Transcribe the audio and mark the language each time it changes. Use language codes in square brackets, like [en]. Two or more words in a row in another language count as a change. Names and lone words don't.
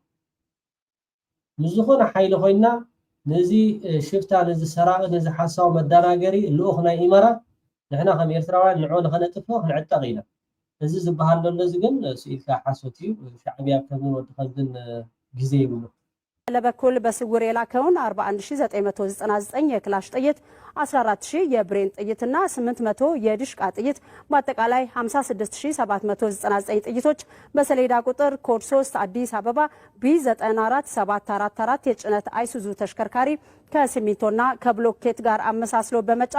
[ti] ንዝኾነ ሓይሊ ኮይና ነዚ ሽፍታ ነዚ ሰራቅ ነዚ ሓሳብ መዳናገሪ ልኡኽ ናይ ኢማራት ንሕና ከም ኤርትራውያን ንዑ ንኸነጥፎ ክንዕጠቕ ኢና እዚ ዝበሃል ዘሎ እዚ ግን ስኢልካ ሓሶት እዩ ሻዕቢያ ከምዝን ወዲ ከምዝን ጊዜ ይብሉ [am] ለበኩል በስውር የላከውን 41999 የክላሽ ጥይት 14000 የብሬን ጥይትና 800 የድሽቃ ጥይት በአጠቃላይ 56799 ጥይቶች በሰሌዳ ቁጥር ኮድ 3 አዲስ አበባ B94744 የጭነት አይሱዙ ተሽከርካሪ ከሲሚንቶና ከብሎኬት ጋር አመሳስሎ በመጫን